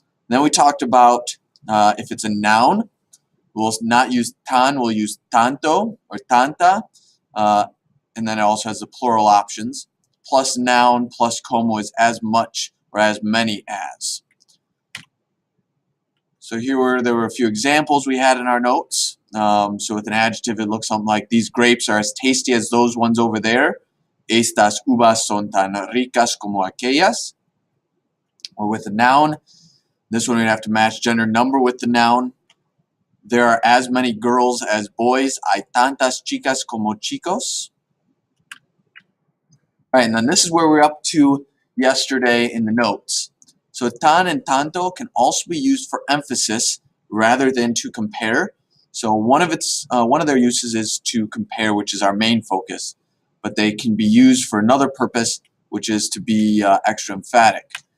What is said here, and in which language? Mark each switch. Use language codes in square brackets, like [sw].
[en] Then we talked about if it's a noun, we'll not use tan, we'll use tanto or tanta, and then it also has the plural options. Plus noun plus como is as much or as many as. So there were a few examples we had in our notes. So with an adjective, it looks something like these grapes are as tasty as those ones over there. [es] Estas uvas son tan ricas como aquellas. [en] Or with a noun, this one we'd have to match gender number with the noun. There are as many girls as boys. [es] Hay tantas chicas como chicos. [en] All right, and then this is where we're up to yesterday in the notes. So tan and tanto can also be used for emphasis rather than to compare. So one of their uses is to compare, which is our main focus, but they can be used for another purpose, which is to be extra emphatic.